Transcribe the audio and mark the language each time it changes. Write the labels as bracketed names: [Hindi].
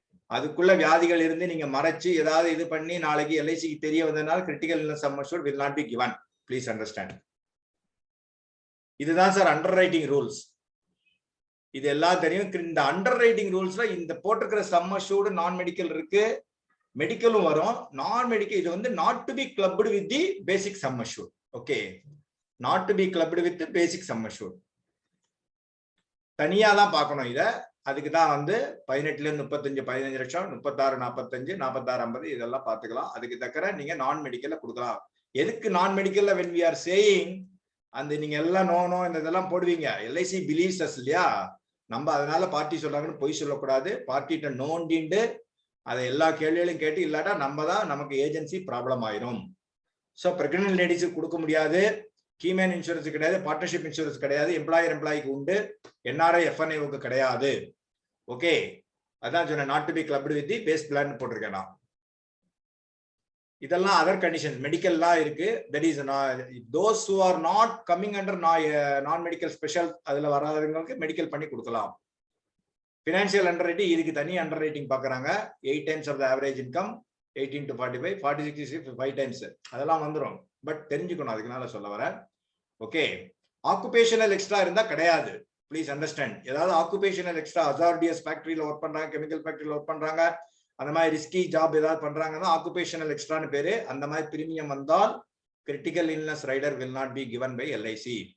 [Tamil] அதுக்குள்ள வியாதிகள் இருந்து நீங்க மறைச்சு ஏதாவது இது பண்ணி நாளைக்கு எல்ஐசிக்கு தெரிய வந்ததுனால critical illness some assured [English] will not be given. Please understand. [Tamil] இதுதான் சார் அண்டர் ரைட்டிங் ரூல்ஸ். இது எல்லாம் தெரியும். இந்த அண்டர் ரைட்டிங் ரூல்ஸ்ல இந்த போட்டிருக்கிற சம் அஷ்யூர்டு நான் மெடிக்கல் இருக்கு, மெடிக்கலும் வரும். [English] நான் மெடிக்கல் இது வந்து not to be clubbed with the basic sum assured. Okay, not to be clubbed with the basic sum assured. [Tamil] தனியா தான் பார்க்கணும் இத. அதுக்கு தான் வந்து 18ல 35 15 லட்சம், 36 45 46 50 இதெல்லாம் பார்த்துக்கலாம். அதுக்கு தக்கற நீங்க நான் மெடிக்கல்ல கொடுக்கலாம். எதுக்கு நான் மெடிக்கல்ல [English] when we are saying [Tamil] அந்த நீங்க எல்லாம் நோ இந்த இதெல்லாம் போடுவீங்க, எல்ஐசி பிலீவ்ஸ் அஸ் இல்லையா. நம்ம அதனால பார்ட்டி சொல்றாங்கன்னு பொய் சொல்லக்கூடாது. பார்ட்டிட்ட நோண்டிண்டு அதை எல்லா கேள்விகளையும் கேட்டு இல்லாட்டா நம்ம தான் நமக்கு ஏஜென்சி ப்ராப்ளம் ஆயிரும். ஸோ பிரெக்னன்ட் லேடிஸுக்கு கொடுக்க முடியாது, கீமேன் இன்சூரன்ஸ் கிடையாது, பார்ட்னர்ஷிப் இன்சூரன்ஸ் கிடையாது, எம்ப்ளாய்க்கு உண்டு, NRI FNAவுக்கு கிடையாது. ஓகே, அதான் சொன்னேன் [English] not to be clubbed with the base plan [Tamil] போட்டிருக்கேன் நான். [English] இதெல்லாம் other conditions மெடிக்கல்லாம் இருக்கு. That is those who are not coming under non medical special [Tamil] அதுல வராதவங்களுக்கு மெடிக்கல் பண்ணி கொடுக்கலாம். ஃபினான்ஷியல் அண்டர் ரைட்டிங் இதுக்கு தனி அண்டர் ரைட்டிங் பாக்குறாங்க. [English] 8 times of the average income, 18 to 45, 46 5 times [Tamil] அதெல்லாம் வந்துரும். பட் தெரிஞ்சுக்கணும், அதுக்குனால சொல்ல வரேன். ஓகே, ஆக்குபேஷனல் எக்ஸ்ட்ரா இருந்தா கிடையாது. [English] Please understand. [Tamil] ஏதாவது ஆக்குபேஷனல் எக்ஸ்ட்ரா, அசார்டியஸ் ஃபேக்டரியில ஒர்க் பண்றாங்க, கெமிக்கல் ஃபேக்டரியில ஒர்க் பண்றாங்க, அந்த மாதிரி ரிஸ்கி ஜாப் ஏதாவது பண்றாங்கன்னா ஆக்குபேஷனல் எக்ஸ்ட்ரான்னு பேரு. அந்த மாதிரி பிரீமியம் வந்தால் [English] Critical illness rider will not be given by LIC.